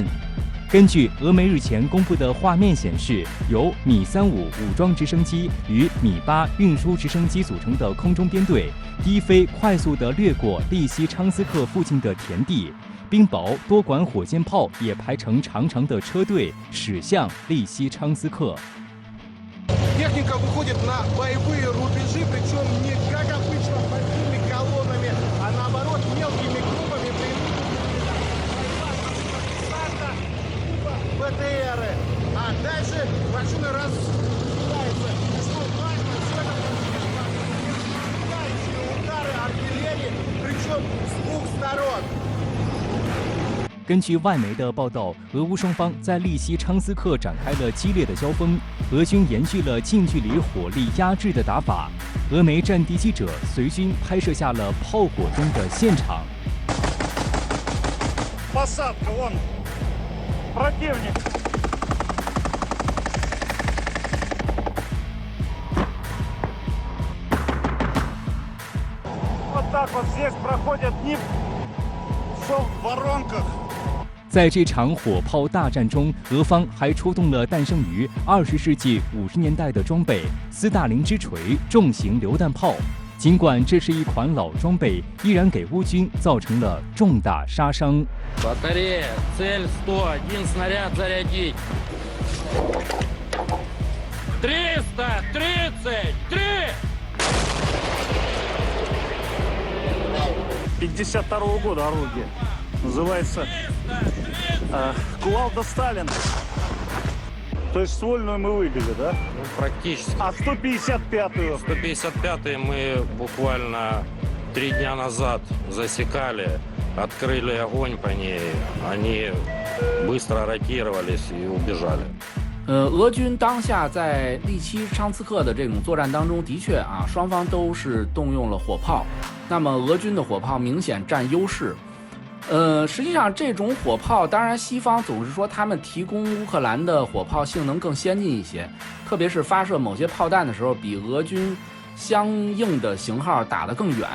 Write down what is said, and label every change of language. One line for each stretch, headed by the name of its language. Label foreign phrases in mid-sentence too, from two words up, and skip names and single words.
Chinese: 根据俄媒日前公布的画面显示，由米35武装直升机与米8运输直升机组成的空中编队低飞快速地掠过利西昌斯克附近的田地，冰雹多管火箭炮也排成长长的车队驶向利西昌斯克。
Russian: Техника выходит на боевые рубежи, причем не как обычно большими колоннами, а наоборот мелкими группами. БТРы. А дальше машина разбивается. И что важно, все это удары артиллерии, причем с двух сторон.
Chinese: 根据外媒的报道，俄乌双方在利西昌斯克展开了激烈的交锋，俄军延续了近距离火力压制的打法。俄媒战地记者随军拍摄下了炮火中的现场。
Russian: Посадка, вон противник. Вот так вот здесь проходят дни, все в воронках.
Chinese: 在这场火炮大战中，俄方还出动了诞生于20世纪50年代的装备——斯大林之锤重型榴弹炮。尽管这是一款老装备，依然给乌军造成了重大杀伤。
Russian: Батарея, цель 100, 1 снаряд зарядить. 333! 52-го года орудие. Называется Кувалда Сталина. То есть ствольную мы выбили, да? Ну, практически. А 155-ю? 155-й мы буквально 3 дня назад засекали, открыли огонь по ней. Они быстро ротировались и убежали.
Chinese: 俄军当下在利西昌斯克的这种作战当中，的确啊，双方都是动用了火炮。那么俄军的火炮明显占优势。实际上这种火炮，当然西方总是说他们提供乌克兰的火炮性能更先进一些，特别是发射某些炮弹的时候，比俄军相应的型号打得更远。